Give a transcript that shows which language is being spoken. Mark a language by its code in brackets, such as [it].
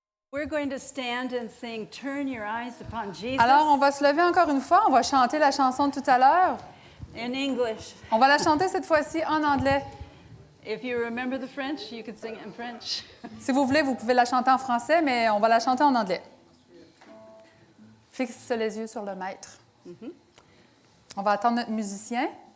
[en] We're going to stand and sing Turn Your Eyes Upon Jesus [fr] Alors, on va se lever encore une fois. On va chanter la chanson de tout à l'heure. [en] in English. [fr] On va la chanter cette fois-ci en anglais. [en] If you remember the French, you could sing it in French. [fr] Si vous voulez, vous pouvez la chanter en français, mais on va la chanter en anglais. Fixe les yeux sur le maître. On va attendre notre musicien.